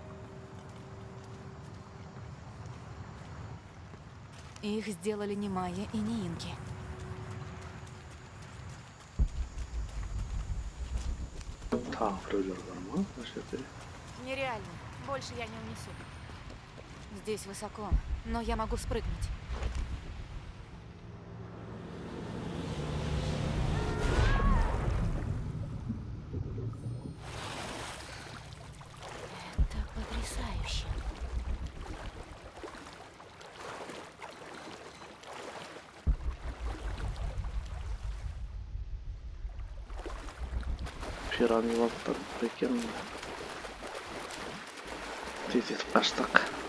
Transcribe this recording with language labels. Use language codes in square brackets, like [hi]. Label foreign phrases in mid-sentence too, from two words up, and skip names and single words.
[ru] Их сделали не майя и не инки. [kk] Тағы біреулер бар ма? Мына жерде? [ru] Нереально. Больше я не унесу. Здесь высоко, но я могу спрыгнуть. Это потрясающе. [kk] Пиранилаттар бар екен. Тез етіп қаштық.